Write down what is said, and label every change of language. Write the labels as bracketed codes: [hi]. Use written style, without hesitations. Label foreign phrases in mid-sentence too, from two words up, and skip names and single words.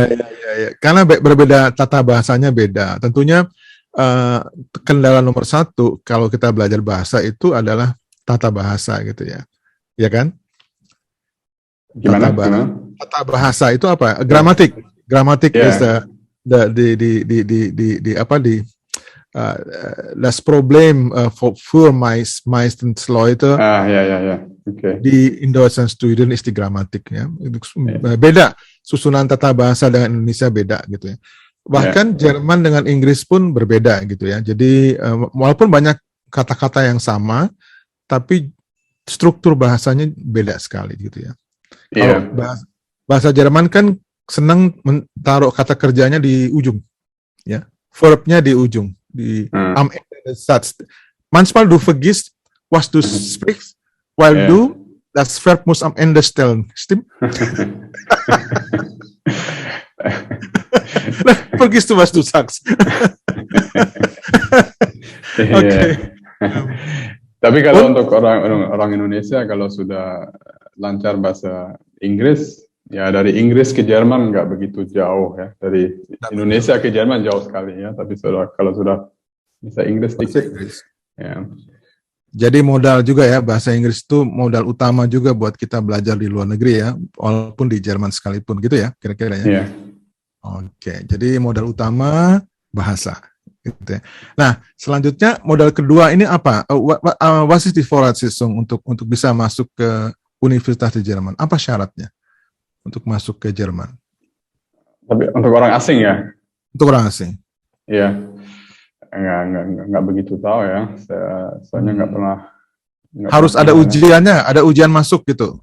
[id] Karena berbeda, tata bahasanya beda. Tentunya kendala nomor 1 kalau kita belajar bahasa itu adalah tata bahasa gitu ya. Ya kan? Gimana? Tata bahasa itu apa? [de] Gramatik is das Problem für meistens Leute. Ja. Okay. Die in Deutschland studieren ist die Grammatik ya. [id] Beda susunan tata bahasa dengan Indonesia beda gitu ya. Bahkan Jerman dengan Inggris pun berbeda gitu ya. Jadi walaupun banyak kata-kata yang sama, tapi struktur bahasanya beda sekali gitu ya. Kalau bahasa Jerman kan senang taruh kata kerjanya di ujung, ya, verbnya di ujung, di [de] am Ende des Satzes. Manchmal du vergisst, was du sprichst, weil du das Verb muss am Ende stellen, stimmt? Vergisst du, was du sagst? Okay. [id] Tapi kalau untuk orang Indonesia, kalau sudah lancar bahasa Inggris, ya dari Inggris ke Jerman nggak begitu jauh ya. Dari Indonesia ke Jerman jauh sekali ya. Tapi kalau sudah bisa Inggris dikit, ya. Jadi modal juga ya, bahasa Inggris itu modal utama juga buat kita belajar di luar negeri ya, walaupun di Jerman sekalipun gitu ya, kira-kira ya. Oke, jadi modal utama bahasa. Gitu ya. Nah, selanjutnya modal kedua ini apa? [en] What is the [id] Voraussetzung untuk bisa masuk ke universitas di Jerman? Apa syaratnya untuk masuk ke Jerman? Tapi untuk orang asing ya? Untuk orang asing. Iya, nggak begitu tahu ya. Soalnya nggak pernah. Harus ada ujiannya, ada ujian masuk gitu.